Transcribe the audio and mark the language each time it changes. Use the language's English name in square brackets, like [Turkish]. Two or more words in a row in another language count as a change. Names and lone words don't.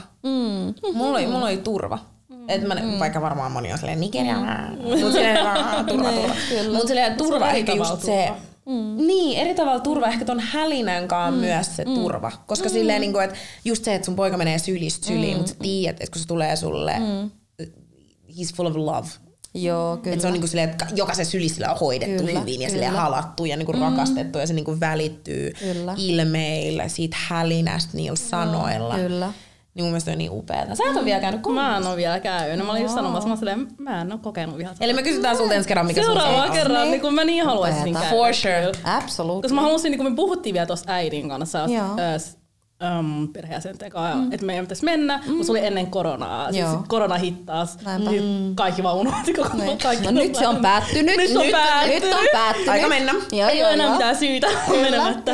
[Finnish] Mulla oli turva. Et mä, vaikka varmaan moni on silleen Nigeria, mut silleen turva. Mut silleen turva ehkä just se. Niin, eri tavalla turva, ehkä ton hälinänkaan myös se turva. Koska silleen, niinku, että just se, että sun poika menee sylistä syliin, mutta sä tiedät, että kun se tulee sulle, [English] he's full of love. [Finnish] Joo, kyllä. Et se on niinku silleen, että jokaisen sylissä on hoidettu hyvin ja silleen halattu ja niinku rakastettu ja se niinku välittyy ilmeillä, siitä hälinästä, niillä sanoilla. Kyllä. Niin mun mielestä on niin upeata. Sä et ole vielä käynyt koulussa. Mä en ole vielä käynyt. Mä olin just sanomassa, mä en ole kokenut vielä. Eli me kysytään sulta ensi kerran, mikä seuraava kerran, niin kun mä niin haluaisin käydä. [English] For sure. Absolutely. [Finnish] Koska mä halusin, niin kun me puhuttiin vielä tuossa äidin kanssa, perheenjäsenten kanssa, että meidän pitäisi mennä, mutta se oli ennen koronaa. Siis korona hittaas. Kaikki vaan unohti koko kaikki. No nyt se on päättynyt. Nyt on päättynyt. Aika mennä. Ei ole enää mitään syytä menemättä.